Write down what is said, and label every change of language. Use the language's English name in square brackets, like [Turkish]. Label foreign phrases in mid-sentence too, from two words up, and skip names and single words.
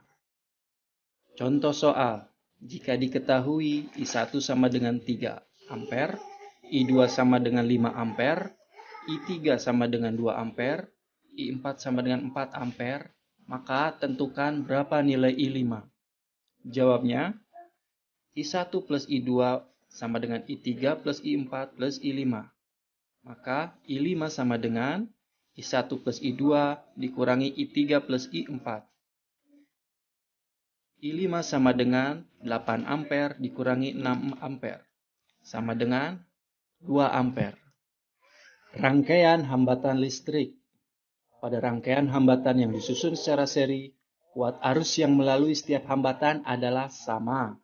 [Indonesian] Contoh soal, jika diketahui I1 sama dengan 3 ampere, I2 sama dengan 5 ampere, I3 sama dengan 2 ampere, I4 sama dengan 4 ampere, maka tentukan berapa nilai I5. Jawabnya, I1 plus I2 sama dengan I3 plus I4 plus I5. Maka I5 sama dengan I1 plus I2 dikurangi I3 plus I4. I5 sama dengan 8 ampere dikurangi 6 ampere. Sama dengan 2 ampere. Rangkaian hambatan listrik. Pada rangkaian hambatan yang disusun secara seri, kuat arus yang melalui setiap hambatan adalah sama.